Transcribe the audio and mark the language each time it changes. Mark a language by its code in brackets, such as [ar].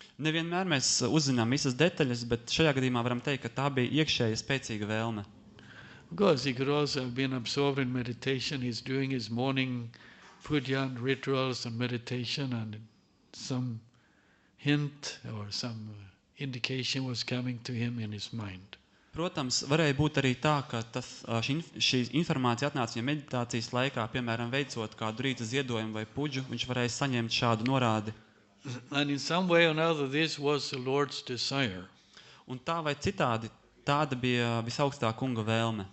[lv] Nevienmēr mēs uzzinām visas detaļas, bet šajā gadījumā varam teikt, ka tā bija iekšēja spēcīga vēlme. [en] Because he could also have been absorbed in meditation. He's doing his morning puja and rituals and meditation, and some hint or some indication was coming to him in his mind. [lv] Protams, varēja būt arī tā, ka šī informācija atnāca viņa meditācijas laikā, piemēram, veicot kādu rīta ziedojumu vai puģu, viņš varēja saņemt šādu norādi. [en] And in some way or another, this was the Lord's desire. [lv] Un tā vai citādi, tāda bija visaugstā kunga vēlme.